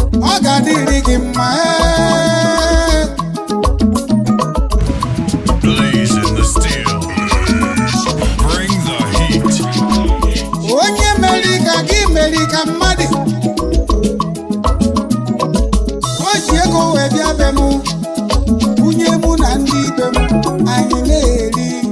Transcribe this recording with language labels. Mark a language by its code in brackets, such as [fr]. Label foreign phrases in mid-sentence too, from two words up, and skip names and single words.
[ig] Ọ ga-adịrị gị mma, ee. [en] Blazing the steel. Bring the heat. [ig] Onye meri ka gị meri ka mmadụ. O ji ego wee bịa be mụ, bunye mụ na ndị be m, anyị na-eri.